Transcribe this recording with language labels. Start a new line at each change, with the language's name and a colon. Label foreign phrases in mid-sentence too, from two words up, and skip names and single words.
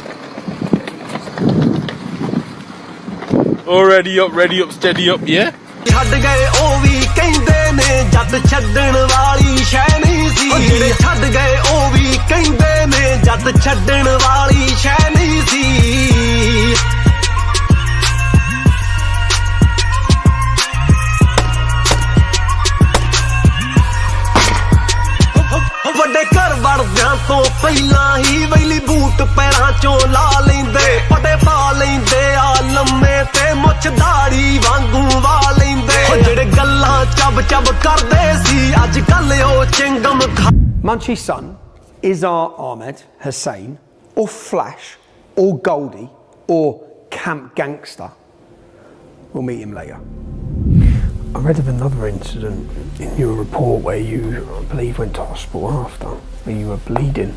English: All ready up, steady up, yeah?
Punjabi: ਛੱਡ ਗਏ ਉਹ ਵੀ ਕਹਿੰਦੇ ਨੇ ਜਦ ਛੱਡਣ ਵਾਲੀ ਸ਼ੈ ਨਹੀਂ ਸੀ ਜਿਹੜੇ ਛੱਡ ਗਏ ਉਹ ਵੀ ਕਹਿੰਦੇ ਨੇ ਜਦ ਛੱਡਣ ਵਾਲੀ ਸ਼ੈ ਨਹੀਂ ਸੀ ਵੱਡੇ ਘਰ ਵੜਦਿਆਂ ਤੋਂ ਪਹਿਲਾਂ ਹੀ ਵੈਲੀ ਬੂਟ ਪੈਰਾਂ ਚੋਂ ਲਾ ਲੈਂਦੇ ਪਟੇ ਪਾ ਲੈਂਦੇ ਆ ਲੰਮੇ ਤੇ ਮੁੱਛ ਦਾੜੀ ਵਾਂਗੂ ਵਾ ਲੈਂਦੇ ਜਿਹੜੇ ਗੱਲਾਂ ਚੱਬ ਚੱਬ ਕਰਦੇ ਸੀ ਅੱਜ ਕੱਲ ਉਹ ਚਿੰਗਮ
English: Munchie's son, Izar Ahmed Hussain, or Flash, or Goldie, or Camp Gangster. We'll meet him later. I read of another incident in your report where you, I believe, went to hospital after, where you were bleeding.